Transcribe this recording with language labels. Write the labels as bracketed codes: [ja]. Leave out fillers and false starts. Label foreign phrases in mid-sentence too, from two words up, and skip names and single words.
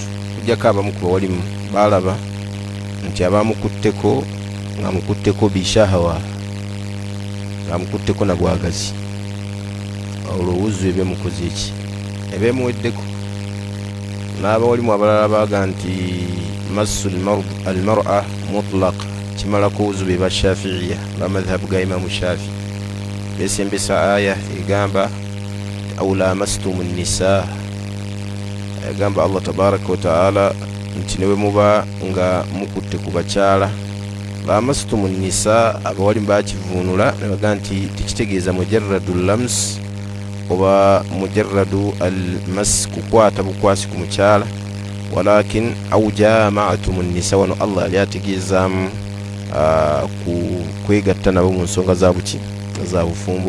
[lg] Kujjako abamu ku bawalimu balaba nti abamukutteko nga mukutteko bishahawa, nga mukutteko na bwagazi, olwowuzu ebyemukoze eki ebyemuweddeko. N'abawalimu abalala baga nti [ar] مس المرأة مطلق [lg] kimala kuwuzu be bashafiiya nga madhhabu ga imamu Shafi. Besembesa aya egamba [ar] أو لامستم النساء, [lg] egamba [ar] الله تبارك وتعالى [lg] nti newe muba nga mukutte ku bakyala. [ar] لامستم النساء [lg] abawalimu bakivuunula ne baga nti tekitegeeza [ar] مجرد لمس [lg] oba [ar] مجرد المس, [lg] kukwata bukwasi ku mukyala, [ar] ولكن أو جامعتم النساء, [lg] wano Allah yali ategeezaamu kwegatta nabo mu nsonga za buki za bufumbo.